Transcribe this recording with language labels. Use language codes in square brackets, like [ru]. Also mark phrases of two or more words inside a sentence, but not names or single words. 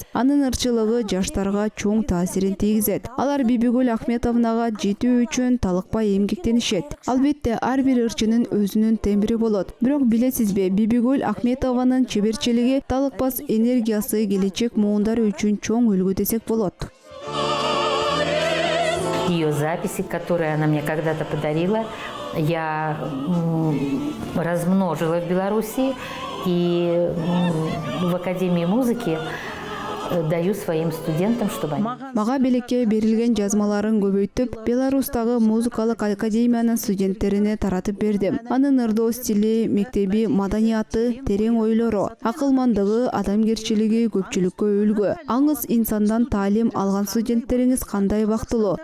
[ky] Анын ырчылыгы жаштарга чоң таасирин тийгизет. Алар Бибигүл Ахметовнага жетүү үчүн талыкпай эмгектенишет. Албетте ар бир ырчынын өзүнүн тембри болот. Бирок билесизби, Бибигүл Ахметованын чеберчилиги, талыкпас энергиясы келечек муундар үчүн чоң үлгү десек болот. [ru] Ее записи, которые она мне когда-то подарила, я размножила в Беларуси и в Академии музыки даю своим студентам, чтобы они... [ky] Мага белекке берилген жазмаларын көбөйтүп, Беларустагы музыкалык академиянын студенттерине таратып бердим. Анын ырдоо стили, мектеби, маданияты, терең ойлору, акылмандыгы, адамгерчилиги көпчүлүккө үлгү. Аңыз инсандан таалим алган студенттериңиз кандай бактылуу.